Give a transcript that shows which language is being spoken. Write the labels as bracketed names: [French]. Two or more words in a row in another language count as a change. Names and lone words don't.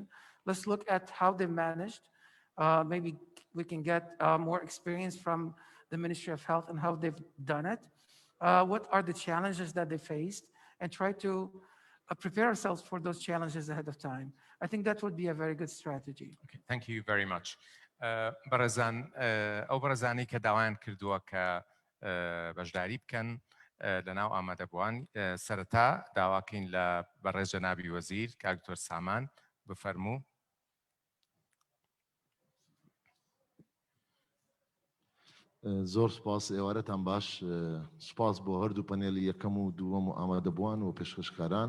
[English] Let's look at how they managed. Maybe we can get more experience from the Ministry of Health and how they've done it. What are the challenges that they faced, and try to prepare ourselves for those challenges ahead of time. I think that would be a very good strategy. Okay, thank you very much. [Central Kurdish] بەڕێزان ئەو بەڕێزانی کە داوایان کردووە کە بەشداری بکەن لەناو ئامادەبووان. سەرەتا داواکەین لە بەڕێز جەنابی وەزیر کاک دکتۆر سامان بفەرموو. زۆر سپاس ئێوارەتان باش، سپاس بۆ هەردوو پەنێلی یەکەم و دووەم و ئامادەبووان و پێشکەشکاران.